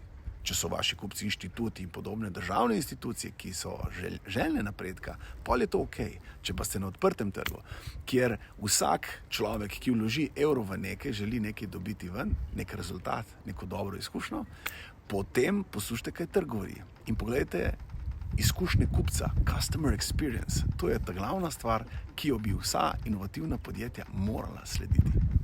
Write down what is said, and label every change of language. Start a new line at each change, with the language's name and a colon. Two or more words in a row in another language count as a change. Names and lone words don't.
Slovenian: Če so vaši kupci inštituti in podobne državne institucije, ki so željne napredka, pol je to ok. Če pa ste na odprtem trgu, kjer vsak človek, ki vloži evro v nekaj, želi nekaj dobiti ven, nek rezultat, neko dobro izkušnjo, potem poslušajte, kaj trg govori. In pogledajte izkušnje kupca,
English: customer experience.
Slovenian: To je ta glavna stvar, ki jo bi vsa inovativna podjetja morala slediti.